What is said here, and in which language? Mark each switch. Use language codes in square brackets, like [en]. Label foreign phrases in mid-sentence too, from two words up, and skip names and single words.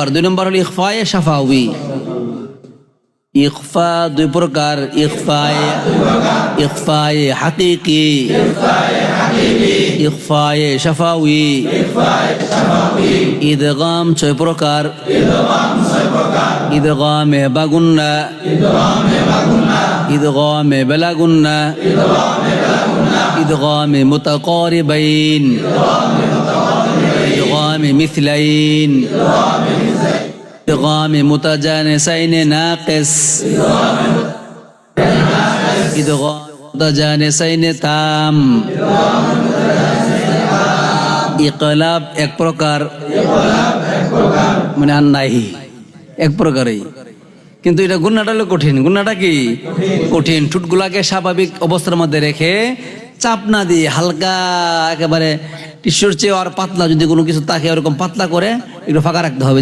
[bn] 2 নম্বর হলো ইখফায়ে শাফাউই। ইখফা 2 প্রকার। ইখফায়ে হাকিকি, ইখফায়ে শাফাউই। ইদগাম 6 প্রকার। ইদগামে বাগুন্না, ইদগামে বেলাগুন্না, ইদগামে মুতাকারিবাইন, ইদগামে মিসলাইন, ইদগামে মুতাজানিসাইনে নাকিস, ইদগামে মুতাজানিসাইনে তাম। ইকলাব 1 প্রকার, মানে আর নাই, 1 প্রকারই। কিন্তু এটা গুন্নাটা হলো কঠিন। গুন্নাটা কি? কঠিন। ঠোঁটগুলাকে স্বাভাবিক অবস্থার মধ্যে রেখে চাপ না দিয়ে হালকা, একেবারে টিস্যুর চেয়ে আর পাতলা যদি কোনো কিছু থাকে ওরকম পাতলা করে একটু ফাঁকা রাখতে হবে।